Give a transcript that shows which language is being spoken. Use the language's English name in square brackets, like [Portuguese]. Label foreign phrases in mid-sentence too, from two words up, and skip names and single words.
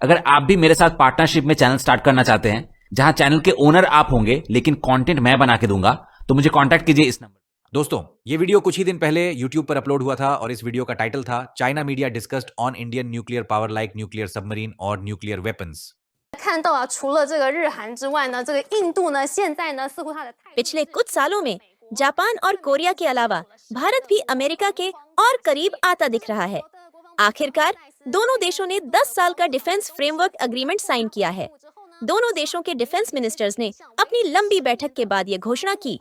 [Hindi] अगर आप भी मेरे साथ पार्टनरशिप में [English] channel start [Hindi] करना चाहते हैं जहां चैनल के ओनर आप होंगे लेकिन कंटेंट मैं बना के दूंगा, तो मुझे कांटेक्ट कीजिए इस नंबर। दोस्तों, ये वीडियो कुछ ही दिन पहले YouTube पर अपलोड हुआ था और इस वीडियो का टाइटल था [English] China media discussed on Indian nuclear power like nuclear submarine [Hindi] और [English] nuclear weapons. [Chinese] 看到啊，除了这个日韩之外呢，这个印度呢，现在呢似乎它的态度 [Hindi] पिछले कुछ सालों में जापान और कोरिया के अलावा भारत भी अमेरिका के और करीब आता दिख रहा है। आखिरकार दोनों देशों ने 10 साल का [English] defense framework agreement [Hindi] साइन किया है। दोनों देशों के [English] defense ministers [Hindi] ने अपनी लंबी बैठक के बाद ये घोषणा की।